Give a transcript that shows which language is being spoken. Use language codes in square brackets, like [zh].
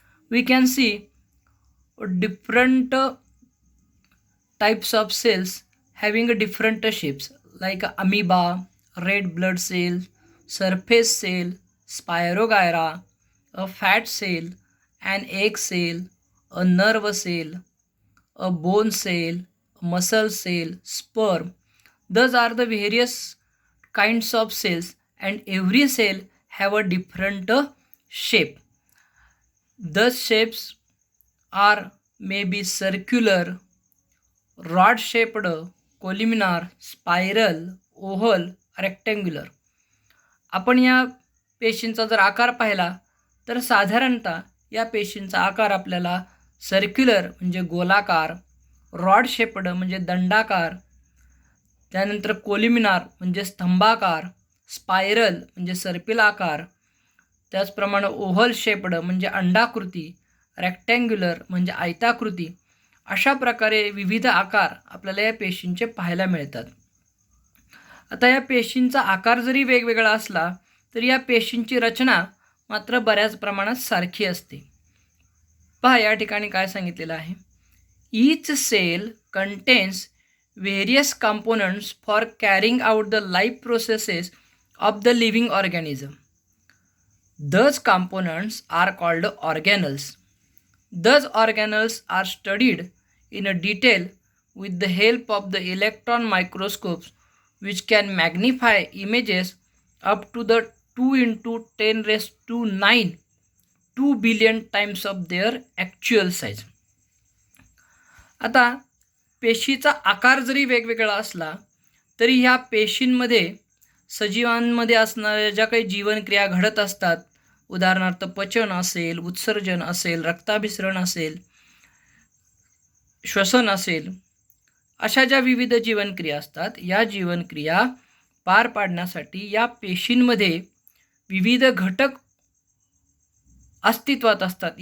[en] We can see different types of cells having different shapes like amoeba, red blood cell, surface cell, spirogyra, a fat cell, an egg cell, a nerve cell, a bone cell, muscle cell, sperm. Those are the various kinds of cells and every cell have a different shape. Those shapes are maybe circular, rod shaped, columnar, spiral, oval, rectangular. [mr] आपण या पेशींचा जर आकार पाहिला तर साधारणतः या पेशींचा आकार आपल्याला सर्क्युलर म्हणजे गोलाकार, रॉड शेपड म्हणजे दंडाकार, त्यानंतर कोलिमिनार म्हणजे स्तंभाकार, स्पायरल म्हणजे सर्पिल आकार, त्याचप्रमाणे ओव्हल शेपड म्हणजे अंडाकृती, रेक्टँग्युलर म्हणजे आयताकृती, अशा प्रकारे विविध आकार आपल्याला या पेशींचे पाहायला मिळतात. आता या पेशींचा आकार जरी वेगवेगळा असला तरी या पेशींची रचना मात्र बऱ्याच प्रमाणात सारखी असते. पहा, या ठिकाणी काय सांगितलेलं आहे. [en] Each cell contains various components for carrying out the life processes of the living organism. Those components are called organelles. Those organelles are studied in a detail with the help of the electron microscopes, which can magnify images up to the 2 into 10 raised to 9 2 billion times of their actual size. [mr] आता पेशीचा आकार जरी वेगवेगळा असला तरी ह्या पेशींमध्ये सजीवांमध्ये असणाऱ्या ज्या काही जीवनक्रिया घडत असतात, उदाहरणार्थ पचन असेल, उत्सर्जन असेल, रक्ताभिसरण असेल, श्वसन असेल, अशा ज्या विविध जीवनक्रिया असतात, या जीवनक्रिया पार पाडण्यासाठी या पेशींमध्ये विविध घटक अस्तित्वात असतात.